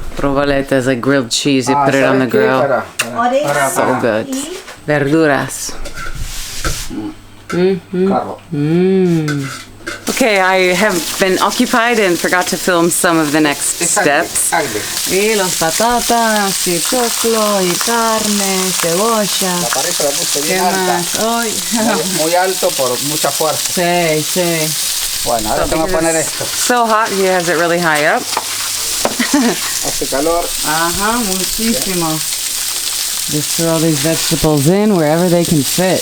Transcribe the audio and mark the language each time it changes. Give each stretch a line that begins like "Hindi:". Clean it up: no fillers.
English: Proboleta is like grilled cheese. You put it on the grill.
Spanish: orégano
English: So good.
Spanish: y Verduras.
English: Okay, I have been occupied and forgot to film some of the next steps.
Spanish: Y los patatas, y choclo, y carne, cebolla. La parrilla la puse ¿Qué bien alta. más? Ay. Muy alto por mucha fuerza. Sí, sí. Bueno, ahora te voy a poner esto.
English: So hot, he has it really high up.
Spanish: Hace calor. Ajá, muchísimo.
English: Just throw these vegetables in wherever they can fit.